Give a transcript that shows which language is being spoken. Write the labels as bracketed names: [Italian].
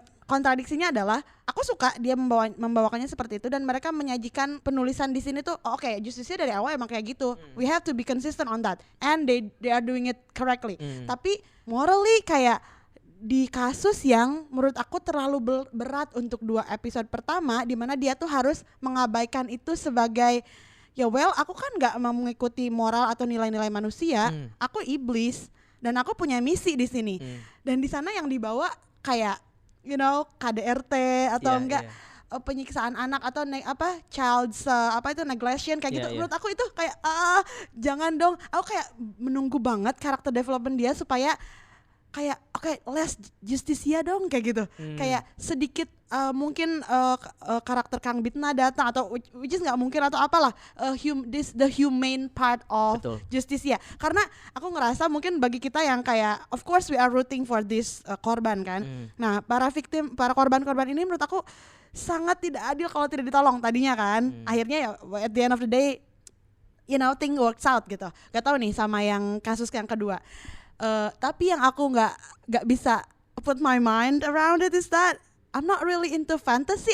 [Indonesian] kontradiksinya adalah aku suka dia membawakannya seperti itu dan mereka menyajikan penulisan di sini tuh oke, Justicia dari awal emang kayak gitu. [English] We have to be consistent on that and they are doing it correctly. [Indonesian] Tapi morally kayak di kasus yang menurut aku terlalu berat untuk 2 episode pertama di mana dia tuh harus mengabaikan itu sebagai ya aku kan nggak mau mengikuti moral atau nilai-nilai manusia, aku iblis dan aku punya misi di sini. Dan di sana yang dibawa kayak KDRT atau penyiksaan anak atau [English] child's neglection [Indonesian] kayak gitu. Menurut aku itu kayak jangan dong. Aku kayak menunggu banget karakter development dia supaya kayak less Justicia dong kayak gitu. Kayak sedikit mungkin karakter Kang Bitna datang atau [English] which is [Indonesian] nggak mungkin atau apalah [English] the humane part of Justicia. [Indonesian] Karena aku ngerasa mungkin bagi kita yang kayak [English] of course we are rooting for this [Indonesian] korban kan. Nah, para korban-korban ini menurut aku sangat tidak adil kalau tidak ditolong tadinya kan. Akhirnya ya [English] at the end of the day thing works out [Indonesian] gitu. Gak tahu nih sama yang kasus yang kedua. Tapi yang aku nggak bisa [English] put my mind around it is that I'm not really into fantasy.